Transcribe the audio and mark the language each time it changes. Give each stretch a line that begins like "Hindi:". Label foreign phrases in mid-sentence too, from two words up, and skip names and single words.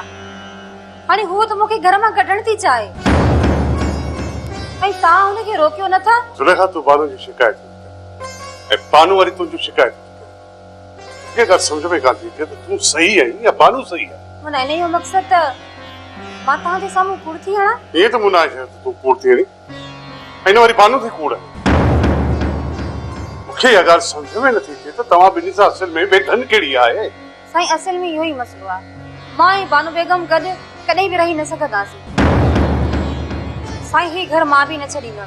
Sindhi: हाणे हू त मूंखे घर मां कढण थी चाहे ऐं तव्हां हुनखे रोकियो नथा। जुलेखा तू बानो जी शिकायत ऐं बानो वारी तुंहिंजी शिकायत ये ॻाल्हि सम्झ में कान थी अचे त तूं सही आहीं या बानो सही आहे। माना इन जो मक़सद त मां तव्हांजे साम्हूं कूड़ थी हणां। ये त मुना है तू कूड़ थी हणी इन वारी बानो थी कूड़ आहे। मूंखे इहा ॻाल्हि सम्झ में नथी अचे त तव्हां ॿिन्ही सां असल में बेधन कहिड़ी आहे। साईं असल में इहो ई मसलो आहे। मां ऐं बानो बेगम गॾु कॾहिं बि रही न सघंदासीं। साईं ही घर मां बि न छॾींदमि।